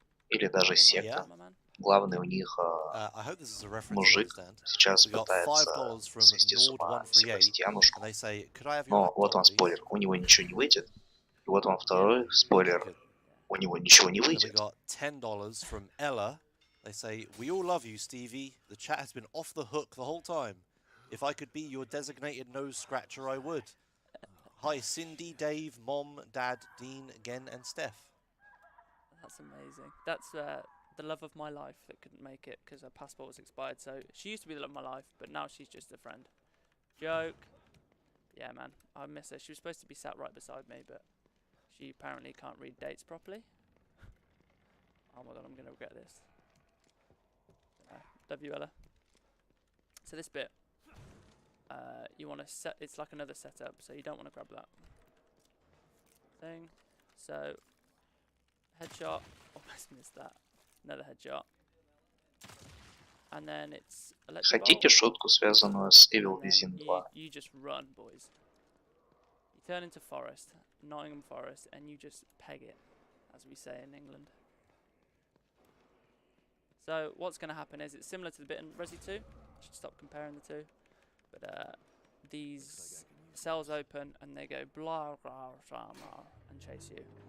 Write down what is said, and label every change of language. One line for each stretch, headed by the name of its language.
Russian: Или даже секта. Главный у них мужик сейчас пытается свести с ума Себастьянушку. Но вот вам спойлер, у него ничего не выйдет. И вот вам второй спойлер, у него ничего не выйдет.
English: $10 from Ella. They say, "We all love you, Stevie. The chat has been off the hook the whole time. If I could be your designated nose scratcher, I would." Hi, Cindy, Dave, Mom, Dad, Dean, Gen, and Steph. That's amazing. That's the love of my life that couldn't make it because her passport was expired. So she used to be the love of my life, but now she's just a friend. Joke. Yeah, man, I miss her. She was supposed to be sat right beside me, but she apparently can't read dates properly. Oh my god, I'm gonna regret this. Love you, Ella. So this bit, you want to set. It's like another setup, so you don't want to grab that thing. So headshot. Almost missed that. Another headshot. And then it's electric bolt.
Russian: Хотите шутку, связанную с Evil Within 2?
English: You just run, boys. You turn into Forest, Nottingham Forest, and you just peg it, as we say in England. So what's going to happen is it's similar to the bit in Resi 2. I should stop comparing the two. But these cells open and they go blah blah blah blah and chase you.